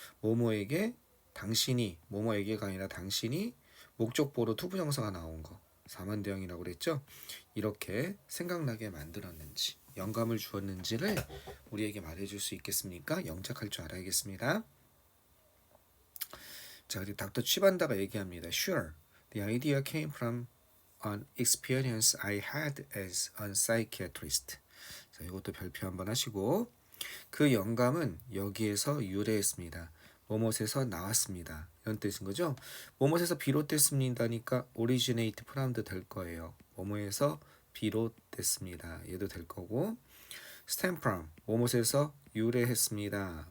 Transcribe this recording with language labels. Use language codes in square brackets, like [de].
[ko] 뭐뭐에게 당신이, 뭐뭐에게가 아니라 당신이 목적보로 투부정사가 나온 거. 4만 대형이라고 그랬죠. 이렇게 생각나게 만들었는지, 영감을 주었는지를 우리에게 말해줄 수 있겠습니까? 영작할 줄 알아야겠습니다. 자, 그리고 닥터 취반다가 얘기합니다. [en] Sure, the idea came from an experience I had as a psychiatrist. [ko] 자, 이것도 별표 한번 하시고 그 영감은 여기에서 유래했습니다. 뭐뭇에서 나왔습니다. 이런 뜻인 거죠. 뭐뭇에서 비롯됐습니다니까 [en] originate from [ko] 도 될 거예요. 뭐뭐에서 비롯됐습니다. 얘도 될 거고 [en] stem from [ko] 뭐뭇에서 유래했습니다.